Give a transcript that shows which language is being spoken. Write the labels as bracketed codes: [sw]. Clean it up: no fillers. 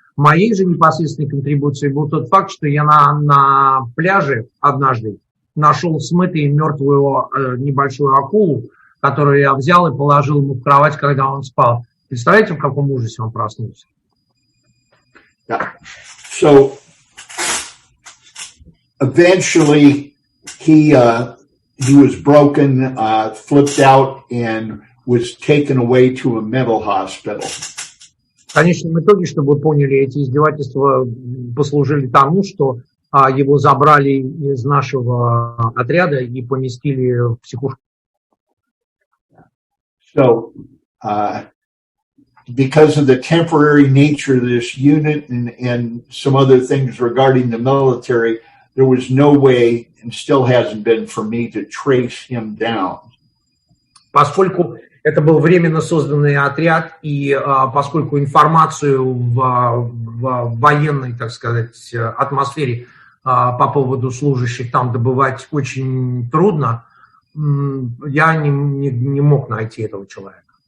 [ru] Моей же непосредственной контрибуцией был тот факт, что я на пляже однажды нашел смытую мертвую небольшую акулу, которую я взял и положил ему в кровать, когда он спал. Представляете, в каком ужасе он проснулся? [en] Yeah. So eventually he was broken, flipped out, and was taken away to a mental hospital. [ru] В конечном итоге, чтобы вы поняли, эти издевательства послужили тому, что его забрали из нашего отряда и поместили в психушку. [en] So, because of the temporary nature of this unit and some other things regarding the military, there was no way, and still hasn't been, for me to trace him down. [ru] Поскольку это был временно созданный отряд, и поскольку информацию в военной, так сказать, атмосфере по поводу служащих там добывать очень трудно, я не мог найти этого человека.